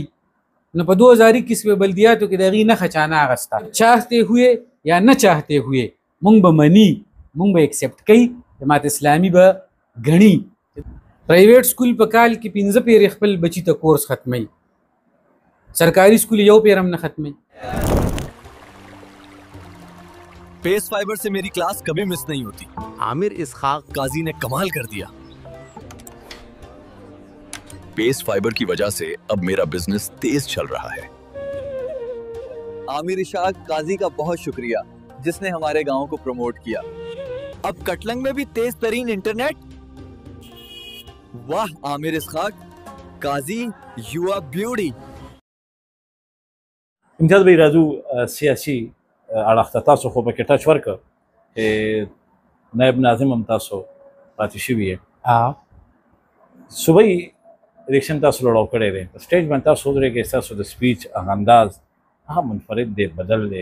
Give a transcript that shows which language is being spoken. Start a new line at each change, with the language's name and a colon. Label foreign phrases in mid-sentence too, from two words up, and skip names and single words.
Pashto: نو په 2021 کې بلدیاتو کې د هغې نښه چا نه اخسته.
Urdu: چاهتے ہوئے یا نه چاهتے ہوئے
Pashto: مونږ به مني، مونږ به اکسپټ کوي، جماعت اسلامي به ګڼي. پرایویټ سکول په کال کې 15 پیرې خپل بچي ته کورس ختموي، سرکاري سکول یو پیر هم نه ختموي.
Urdu: پیس فائبر سے میری کلاس کبھی مس نہیں ہوتی. आमिर इसहाक قاضی نے کمال کر دیا. پیس فائبر کی وجہ سے اب میرا بزنس تیز چل رہا ہے. عامر اسحاق قاضی کا بہت شکریہ جس نے ہمارے گاؤں کو پروموٹ کیا. اب کٹلنگ میں بھی تیز ترین انٹرنیٹ۔ واہ عامر اسحاق، قاضی
English: you are beauty.
Pashto: امتیاز به راځو سیاسي اړخ ته. تاسو خو پکې ټچ ورکړه چې نایب ناظم هم تاسو پاتې شوي یې. صوبایي الیکشن تاسو لړاو کړی دی، په سټیج باندې تاسو ودرېږئ، ستاسو د سپیچ هغه انداز هغه منفرد دی، بدل دی.